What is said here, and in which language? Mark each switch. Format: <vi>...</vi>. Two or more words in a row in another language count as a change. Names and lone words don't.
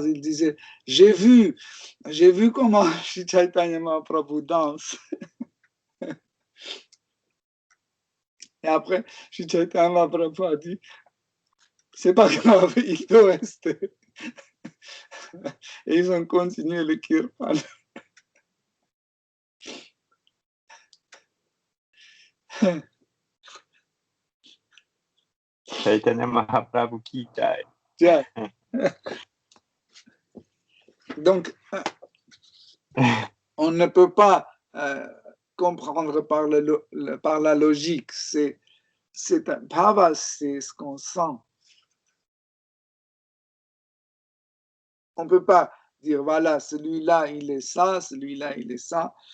<fr>Il disait, j'ai vu comment Sri Chaitanya Prabhu danse. Et après, Sri Chaitanya Prabhu a dit, c'est pas grave, il doit rester. Et ils ont continué le kirtan.</fr> <bn>চৈতন্য মহাপ্রভু কি জয়.</bn> <fr>Donc, on ne peut pas comprendre par la logique. C'est un bhava, c'est ce qu'on sent. On ne peut pas dire, voilà, celui-là, il est ça, celui-là, il est ça.</fr>